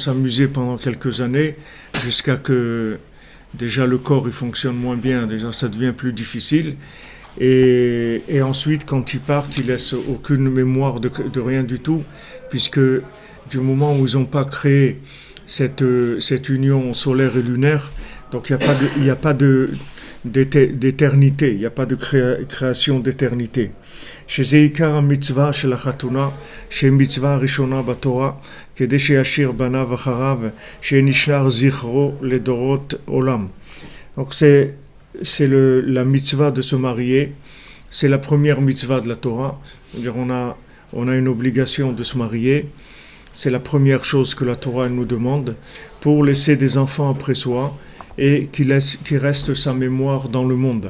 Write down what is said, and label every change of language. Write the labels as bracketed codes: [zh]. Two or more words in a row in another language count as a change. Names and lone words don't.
[fr] s'amuser pendant quelques années jusqu'à que déjà le corps il fonctionne moins bien, déjà ça devient plus difficile, et ensuite quand ils partent, ils laissent aucune mémoire de rien du tout, puisque du moment où ils n'ont pas créé cette union solaire et lunaire, donc il n'y a pas d'éternité, il n'y a pas de création d'éternité. [he] שזה עיקר המצווה של החתונה, שהיא מצווה הראשונה בתורה, כדי שישאיר בניו אחריו, שנשאר זכרו לדורות עולם. [fr] Donc c'est la mitzvah de se marier, c'est la première mitzvah de la Torah. C'est-à-dire on a une obligation de se marier, c'est la première chose que la Torah nous demande, pour laisser des enfants après soi et qui reste sa mémoire dans le monde.